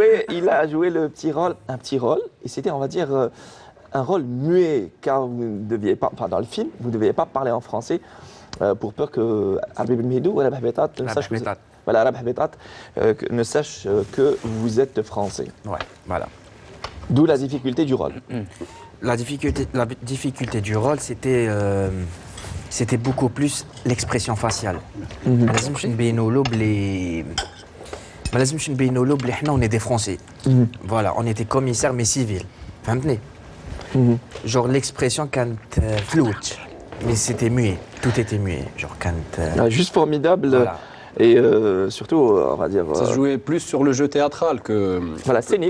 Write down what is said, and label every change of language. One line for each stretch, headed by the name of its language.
French: il a joué le petit rôle, un petit rôle. Et c'était, on va dire, un rôle muet, car vous ne deviez pas, enfin dans le film, vous ne deviez pas parler en français pour peur que Habib Mehdi ou Rabah Betat sache que vous- Betat. voilà, Rabah Betat, ne sache que vous êtes français. Ouais, voilà. D'où la difficulté du rôle. La difficulté du rôle, c'était beaucoup plus l'expression faciale.
Arabic: ما لازمش نبينوا له بلي ما لازمش نبينوا له بلي حنا on est des Français.
French: Voilà, on était commissaires mais civils. فهمتني؟ Genre l'expression كانت floute, mais c'était muet. Tout était muet. Genre كانت Juste formidable. Voilà. Et surtout, on va dire. Ça se jouait plus sur le jeu théâtral que. Voilà, scénique,